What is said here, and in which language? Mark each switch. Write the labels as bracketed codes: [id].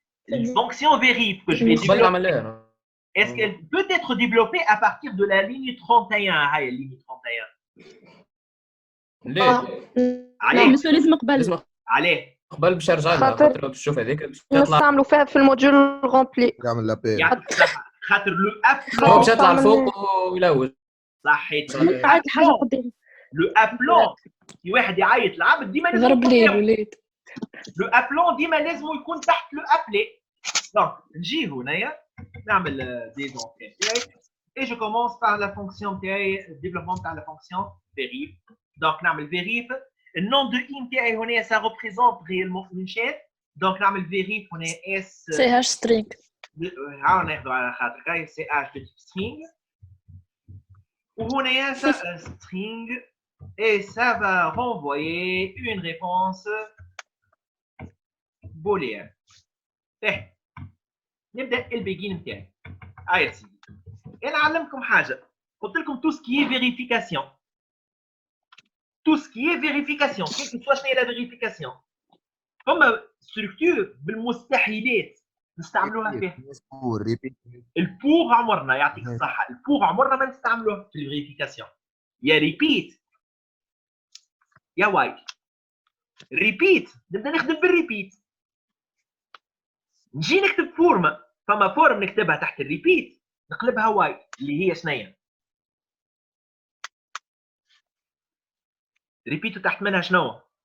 [fr] Une fonction vérif que je vais développer, est-ce qu'elle peut être développée à partir de la ligne 31 [ar] هاي [fr] ligne 31 [ar] لا مش لازم قبل. عليه قبل باش نرجع لها خاطر باش تشوف هذيك نستعملوا فيها في الموديول غومبلي. يعمل لابيل خاطر لو ابلون هو باش يطلع لفوق ويلوج. صحيت. عاد حاجه قدام لو ابلون في واحد يعيط العبد ديما لازم ضرب لي الوليد. لو ابلون ديما لازم يكون تحت لو ابلي. دونك نجي هنايا نعمل دي زونتين تاعي [fr] et je commence par la fonction تاعي développement تاع la fonction vérif. donc نعمل vérif le nom de i [ar] نتاعي هنا [fr] ça représente réellement une chaîne. [ar] donc نعمل vérif هنا s ch string. ها ناخذوا على خاطر [fr] ch de type string وهنا ça string et ça va renvoyer une réponse booléenne. [ar] نبدا البيجين نتاعي. يا سيدي انا نعلمكم حاجه قلت لكم [fr] tout ce qui est vérification. tout ce qui est vérification quelle que soit شنو هي لا vérification [ar] فما ستركتور بالمستحيلات نستعملوها فيها. ريبيت البور عمرنا يعطيك الصحه، البور عمرنا ما نستعملوها في الفيريفيكاسيون. يا ريبيت يا وايت. ريبيت نبدا نخدم بالريبيت، نجي نكتب فورم، فما فورم نكتبها تحت الريبيت نقلبها وايت اللي هي شنيا؟ ريبيت تحت منها شنو؟